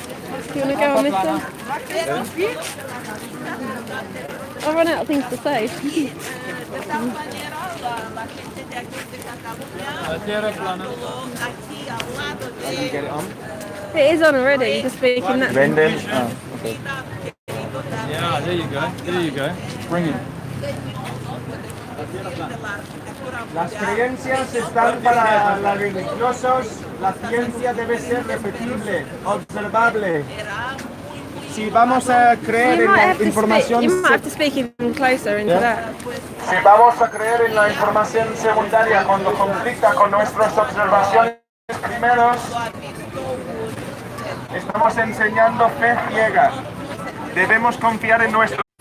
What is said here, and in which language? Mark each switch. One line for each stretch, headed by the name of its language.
English: Do you want to go on this one? I've run out of things to say.
Spanish: de tal manera la gente de aquí de Cataluña aquí al lado de
English: Get it on? It is on already, you're just speaking that. Yeah, there you go. There you go. Bring it.
Spanish: Las creencias están para los religiosos. La ciencia debe ser repetible, observable. Si vamos a creer en la información,
English: You might have to speak even closer into that.
Spanish: si vamos a creer en la información secundaria cuando conflicta con nuestras observaciones primeros, estamos enseñando fe ciega. Debemos confiar en nuestro.